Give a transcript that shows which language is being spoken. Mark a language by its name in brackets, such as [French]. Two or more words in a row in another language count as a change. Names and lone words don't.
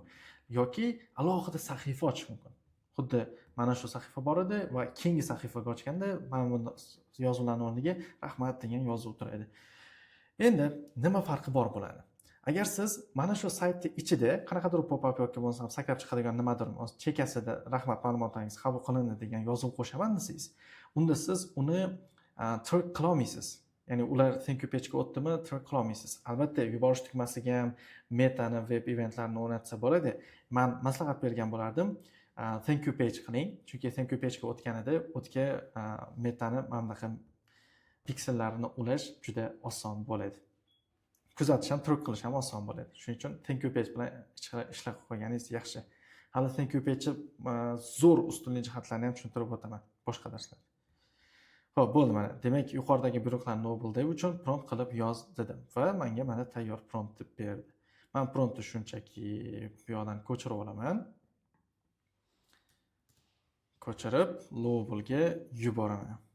[Uzbek] Yoki alohida sahifa ochish mumkin. Xuddi mana shu sahifa bor edi va keyingi sahifaga ochganda mana bu yozuvlarning o'rniga rahmat degan yozuv turadi. Endi nima farqi bor bo'ladi? Agar siz mana shu saytning ichida qanaqadir pop-up yoki bo'lmasa sakrab chiqadigan nimadir chekkasida rahmat ma'lumotlaringiz qabul qilindi degan yozuv qo'shaman desangiz, unda siz uni track qila olmaysiz. Ya'ni ular [English] thank you page [Uzbek] ga o'tdimi, track qila olmaysiz. Albatta, yuborish tugmasiga ham metani, [English] web eventlarni [Uzbek] o'rnatsa bo'ladi. Men maslahat bergan bo'lardim. [English] Thank you page [Uzbek] qiling. Chunki [English] thank you page [Uzbek] ga o'tganida o'tga metani mana bunaqa piksellarini ulash juda oson bo'ladi. Kuzatish ham, track qilish ham oson bo'ladi. Shuning uchun [English] thank you page [Uzbek] bilan ishlab qo'yganingiz yaxshi. Hali [English] thank you page [Uzbek] zo'r ustunlik jihatlarini ham tushuntirib o'taman boshqa darslarda. Xo'p, bo'ldi mana. Demak, yuqoridagi buyruqlar Noble uchun prompt qilib yoz dedim va menga mana tayyor prompt deb berdi. Men promptni shunchaki bu yoqdan ko'chirib olaman. Ko'chirib Noble yuboraman.